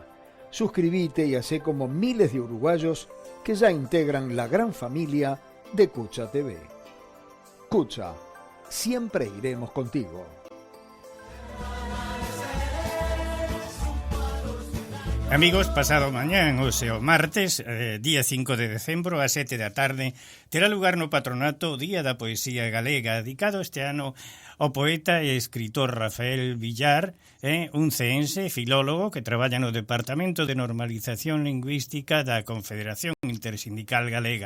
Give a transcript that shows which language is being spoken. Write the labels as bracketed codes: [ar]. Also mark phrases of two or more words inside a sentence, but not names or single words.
[es] Suscríbete y hacé como miles de uruguayos que ya integran la gran familia de Cucha TV. Cucha, siempre iremos contigo. [gl] Amigos, pasado mañán, o sea, o martes, día 5 de decembro, a 7 da tarde, terá lugar no Patronato o Día da Poesía Galega, dedicado este ano ao poeta e escritor Rafael Villar, un ceense filólogo que traballa no Departamento de Normalización Lingüística da Confederación Intersindical Galega.